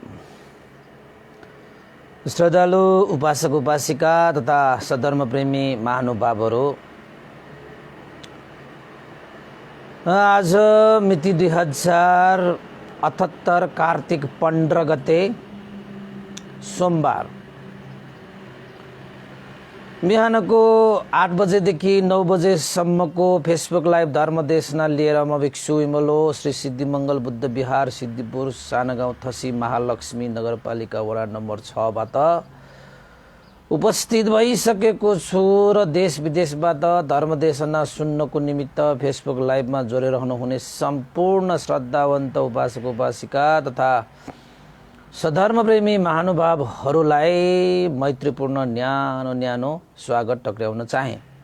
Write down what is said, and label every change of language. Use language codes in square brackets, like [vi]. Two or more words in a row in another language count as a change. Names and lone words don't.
[ne] श्रद्धालु उपासक उपासिका तथा सधर्म प्रेमी महानुभावहरू, आज मिति 2078 कार्तिक 15 गते सोमबार बिहानको 8 बजेदेखि 9 बजेसम्मको फेसबुक लाइभ धर्मदेशना लिएर म भिक्षु विमलो श्री सिद्धिमङ्गल बुद्ध विहार सिद्धिपुर सानगाउँ थसी महालक्ष्मी नगरपालिका वडा नम्बर 6 बाट उपस्थित भइसकेको छु र देश विदेशबाट धर्मदेशना सुन्नको निमित्त फेसबुक लाइभमा जोडिरहनु हुने सम्पूर्ण श्रद्धावन्त उपासक उपासिका तथा सधर्मप्रेमी महानुभावहरूलाई मैत्रीपूर्ण न्यानो न्यानो स्वागत टक्र्याउन चाहे।